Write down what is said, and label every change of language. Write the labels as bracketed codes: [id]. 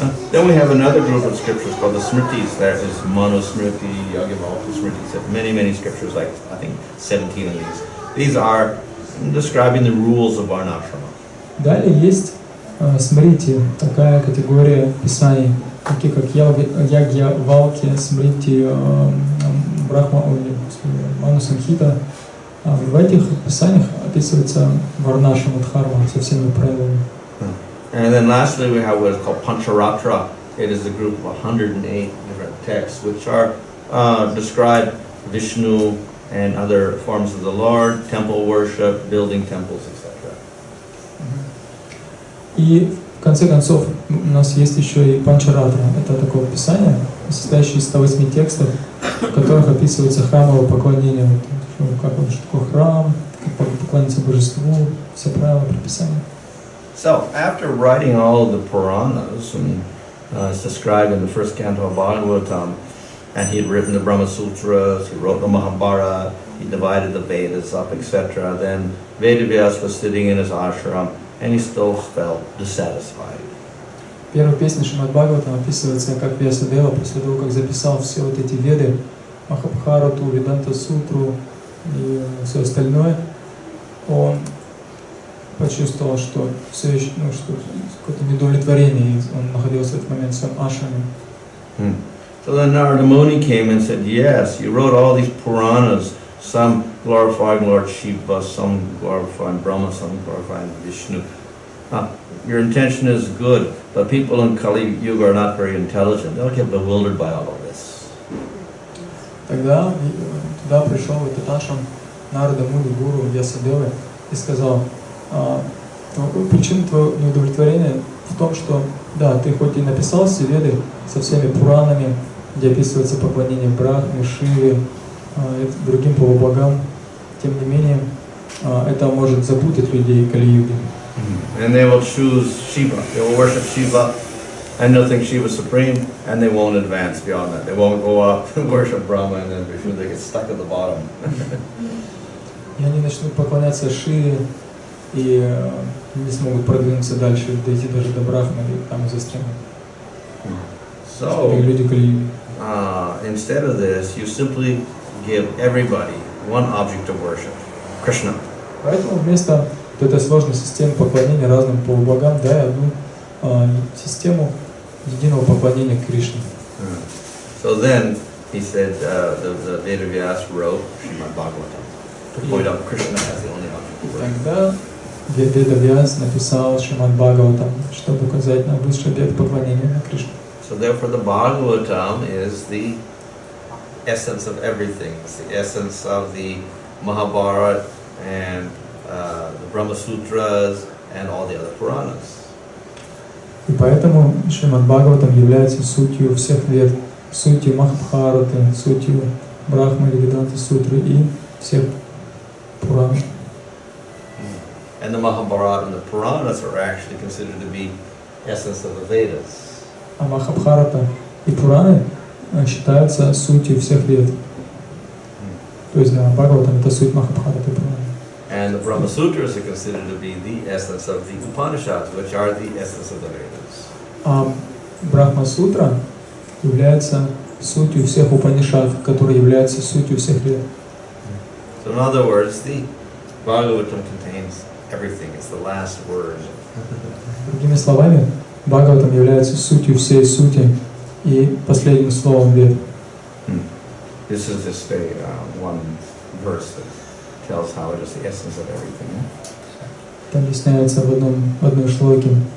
[en] Then we have another group of scriptures called the Smritis. There is Manusmriti, Yagyavalkya Smriti, many scriptures, like I think 17 of these. These are describing the rules of Varnashrama. [ru] Далее есть Смрити, такая категория писаний, такие как Ягьявалкья, Смрити, Брахма, Манусамхита. В этих писаниях описывается Варнашрама Дхарма со всеми правилами. [en] And then lastly we have what is called Pancharatra. It is a group of 108 different texts which are describe Vishnu and other forms of the Lord, temple worship, building temples, etc. [ru] И в конце концов у нас есть еще и Панчаратра. Это такое писание, состоящее из 108 текстов, в которых описывается храмовое поклонение. Как вот, что такое храм, как поклониться божеству, все правила, предписания. [en] So after writing all of the Puranas, and it's described in the first canto of Bhagavatam, and he had written the Brahma Sutras, he wrote the Mahabharata, he divided the Vedas up, etc. Then Vedavyas was sitting in his ashram, and he still felt dissatisfied. [ru] В первой песне Шримад Бхагаватам описывается, как Вьясадева, после того, как записал все вот эти веды, Махабхарату, Веданта Сутру и все остальное, он почувствовал, что все еще, что какое-то недовлетворение, и он находился в этот момент в своем ашраме. [en] So then Narada Muni came and said, yes, you wrote all these Puranas, some glorifying Lord Shiva, some glorifying Brahma, some glorifying Vishnu. Your intention is good, but people in Kali Yuga are not very intelligent. They'll get bewildered by all of this. [ru] Тогда туда пришел в этот ашрам Нарада Муни, гуру Вьясадевы, и сказал, причина твоего неудовлетворения в том, что да, ты хоть и написал все веды со всеми Пуранами, где описывается поклонение Брахме, Шиве, другим полубогам, тем не менее, это может запутать людей Кали-юги. [en] And they will choose Shiva. They will worship Shiva, and they'll think Shiva is supreme, and they won't advance beyond that. They won't go up and worship Brahma, and then Vishnu. They get stuck at the bottom. [ru] И они начнут поклоняться Шиве, и не смогут продвинуться дальше, дойти даже до Брахмы, и там застрянут. [en] So, [ru] люди Кали-юги. [en] Instead of this, you simply give everybody one object of worship, Krishna. [ru] Поэтому вместо этой сложной системы поклонения разным полубогам, дай одну систему единого поклонения Кришне. [en] So then, He said the Vedavyas wrote Srimad Bhagavatam to point out Krishna as the only object of worship. [ru] Тогда Ведавьяс написал Шримад Бхагаватам, чтобы указать на высший объект поклонения на Кришну. [en] So therefore the Bhagavatam is the essence of everything. It's the essence of the Mahabharata and the Brahma Sutras and all the other Puranas. [ru] И поэтому Шримад Бхагаватам является сутью всех вед, сутью Махабхараты, сутью Брахмы, Веданты, Сутры и всех Пуран. [en] And the Mahabharata and the Puranas are actually considered to be essence of the Vedas. [ru] А Махабхарата и Пураны считаются сутью всех вед. То есть, да, Бхагаватам это суть Махабхараты и Пураны. [en] And the Brahma Sutras are considered to be the essence of the Upanishads, which are the essence of the Vedas. [ru] А Брахма Сутра является сутью всех Упанишад, которые являются сутью всех вед. [en] So in other words, the Bhagavatam contains everything. It's the last word. [ru] Другими словами, Бхагаватам является сутью всей сути и последним словом вед. [en] This is just one verse that tells how it is the essence of everything. [ru] Там объясняется в одной шлоке.